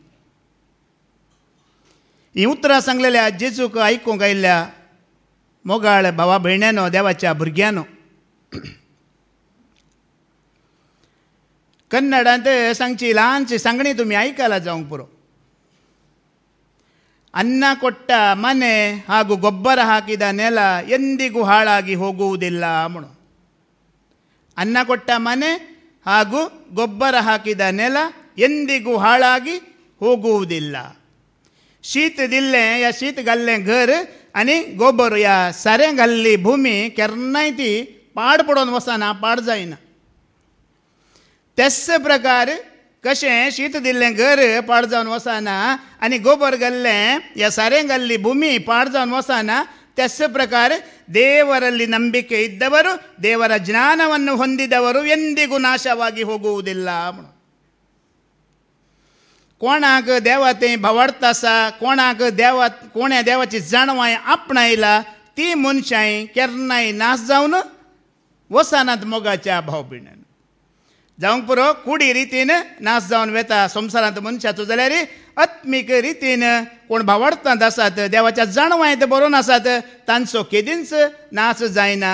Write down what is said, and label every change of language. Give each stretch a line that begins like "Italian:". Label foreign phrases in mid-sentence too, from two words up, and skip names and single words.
Konkani: ही उतरां सांगलेल्या जेजूक आयकूंक आयिल्ल्या मोगाळ भावा भयण्यानो, देवाच्या भुरग्यांनो, कन्नडांत सांगची ल्हानशी सांगणी तुमी आयकला जावंक पुरो.
Kannada: ಅನ್ನ ಕೊಟ್ಟ ಮನೆ ಹಾಗೂ ಗೊಬ್ಬರ ಹಾಕಿದ ನೆಲ ಎಂದಿಗೂ ಹಾಳಾಗಿ ಹೋಗುವುದಿಲ್ಲ ಮಣ್ಣು. ಅನ್ನ ಕೊಟ್ಟ ಮನೆ ಹಾಗೂ ಗೊಬ್ಬರ ಹಾಕಿದ ನೆಲ ಎಂದಿಗೂ ಹಾಳಾಗಿ ಹೋಗುವುದಿಲ್ಲ.
Konkani: शीत दिल्लें या शीत घाल्लें घर आनी गोबर या सारें घाल्ली भुमी केन्नाय ती पाड पडोवन वचना, पाड जायना. तेच प्रकार कशें शीत दिल्लें घर पाड जावन वचना आनी गोबर घाल्लें या सारें घाल्ली भूमी पाड जावन वचना, तेच प्रकार
Kannada: ದೇವರಲ್ಲಿ ನಂಬಿಕೆ ಇದ್ದವರು, ದೇವರ ಜ್ಞಾನವನ್ನು ಹೊಂದಿದವರು ಎಂದಿಗೂ ನಾಶವಾಗಿ ಹೋಗುವುದಿಲ್ಲ.
Konkani: कोणाक देवा तें भावार्थ आसा, कोणाक देवा कोण्या देवाची जाणवाय आपणायला, ती मनशाय केन्नाय नाश जावन वसनात मोगाच्या भाव भयणान. जावंक पुरो कुडी रितीन नाश जावन वेता संवसारांत मनशाचो, जाल्यार आत्मीक रितीन कोण भावार्थांत आसात, देवाच्या जाणवायत बरोवन आसात, तांचो केदींच नाश जायना.